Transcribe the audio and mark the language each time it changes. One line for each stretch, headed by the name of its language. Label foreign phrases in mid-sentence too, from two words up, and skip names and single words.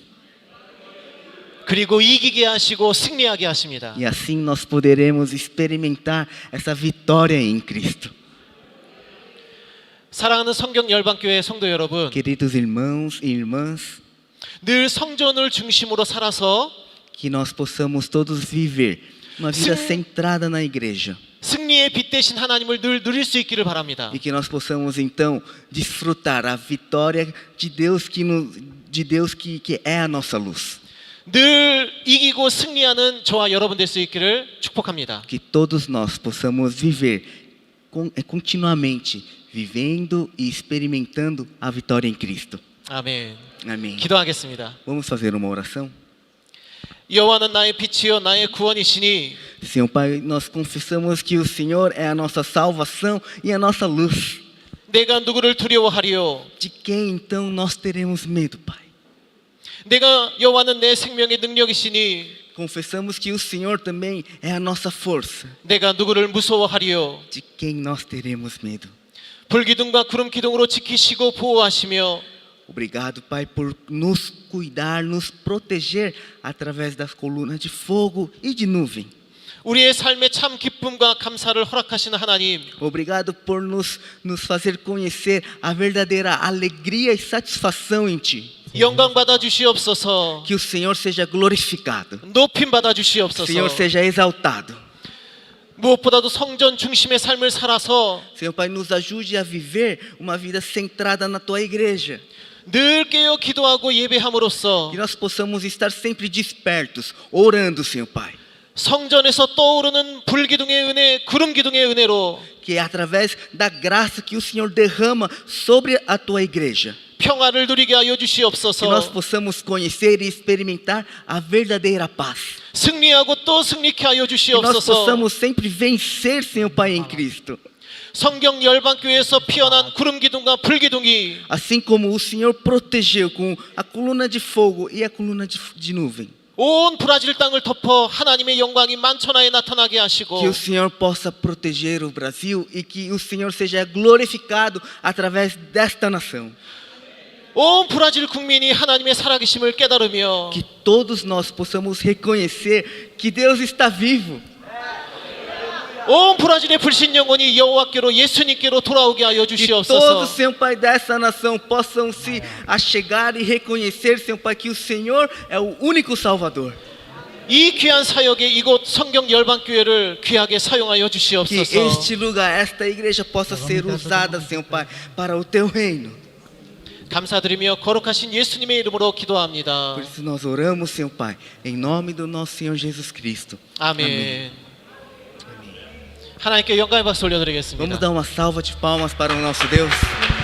Korean: 그리고 이기게 하시고 승리하게 하십니다.
Portuguese: E assim nós poderemos experimentar essa vitória em Cristo.
Korean: 사랑하는 성경 열방교회 성도 여러분,
Portuguese: Queridos irmãos e irmãs,
Korean: 늘 성전을 중심으로 살아서
Portuguese: que nós possamos todos viver uma vida centrada na igreja.
Korean: 승리의 빛 대신 하나님을 늘 누릴 수 있기를 바랍니다.
Portuguese: E que nós possamos então desfrutar a vitória de Deus que é a nossa luz.
Korean: 늘 이기고 승리하는 저와 여러분 될 수 있기를 축복합니다.
Portuguese: Que todos nós possamos viver continuamente vivendo e experimentando a vitória em Cristo.
Korean: 아멘.
Portuguese: Amém.
Korean: 기도하겠습니다.
Portuguese: Vamos fazer uma oração?
Korean: 여호와는 나의 빛이요 나의 구원이시니
Portuguese: Senhor Pai, nós confessamos que o Senhor é a nossa salvação e a nossa luz.
Korean: 내가 누구를 두려워하리요?
Portuguese: De quem então nós teremos medo, Pai?
Korean: 내가 여호와는 내 생명의 능력이시니
Portuguese: Confessamos que o Senhor também é a nossa força.
Korean: 내가 누구를 무서워하리요?
Portuguese: De quem nós teremos medo?
Korean: 불기둥과 구름 기둥으로 지키시고 보호하시며
Portuguese: Obrigado, Pai, por nos cuidar, nos proteger através das colunas de fogo e de nuvem.
Korean: 우리의 삶에 참 기쁨과 감사를 허락하시는 하나님,
Portuguese: Obrigado por nos fazer conhecer a verdadeira alegria e satisfação em Ti.
Korean: 영광 받아 주시옵소서.
Portuguese: Que o Senhor seja glorificado.
Korean: 높임 받아
Portuguese: Que o Senhor
Korean: 주시옵소서.
Portuguese: seja exaltado.
Korean: 무엇보다도 성전 중심의 삶을 살아서
Portuguese: Senhor Pai, nos ajude a viver uma vida centrada na Tua igreja.
Korean: 늘 깨어 기도하고 예배함으로써
Portuguese: Que nós possamos estar sempre despertos, orando, Senhor Pai.
Korean: 성전에서 떠오르는 불기둥의 은혜, 구름 기둥의 은혜로
Portuguese: Que é através da graça que o Senhor derrama sobre a Tua igreja,
Korean: 평화를 누리게 하여
Portuguese: que nós
Korean: 주시옵소서.
Portuguese: possamos conhecer e experimentar a verdadeira paz.
Korean: 승리하고 또 승리케 하여
Portuguese: Que nós
Korean: 주시옵소서.
Portuguese: possamos sempre vencer, Senhor Pai, em Cristo.
Korean: 성경 열방교회에서 피어난 구름 기둥과 불 기둥이
Portuguese: Assim como o Senhor protegeu com a coluna de fogo e a coluna de nuvem.
Korean: 온 브라질 땅을 덮어 하나님의 영광이 만천하에 나타나게 하시고
Portuguese: Que o Senhor possa proteger o Brasil e que o Senhor seja glorificado através desta nação.
Korean: 온 브라질 국민이 하나님의 살아계심을 깨달으며
Portuguese: Que todos nós possamos reconhecer que Deus está vivo.
Korean: 온 브라질의 불신 영혼이 여호와께로 예수님께로 돌아오게 하여
Portuguese: Que
Korean: 주시옵소서.
Portuguese: todos, Senhor Pai, dessa nação possam se achegar e reconhecer, Senhor Pai, que o Senhor é o único Salvador.
Korean: 이 귀한 사역에 이곳 성경 열방교회를 귀하게 사용하여
Portuguese: Que
Korean: 주시옵소서.
Portuguese: este lugar, esta igreja possa ser usada, Senhor Pai, para o Teu reino.
Korean: 감사드리며 거룩하신 예수님의 이름으로 기도합니다.
Portuguese: Por isso nós oramos, Senhor Pai, em nome do nosso Senhor Jesus Cristo.
Korean: 아멘. 하나님께 영광의 박수
Portuguese: Vamos
Korean: 올려드리겠습니다.
Portuguese: dar uma salva de palmas para o nosso Deus.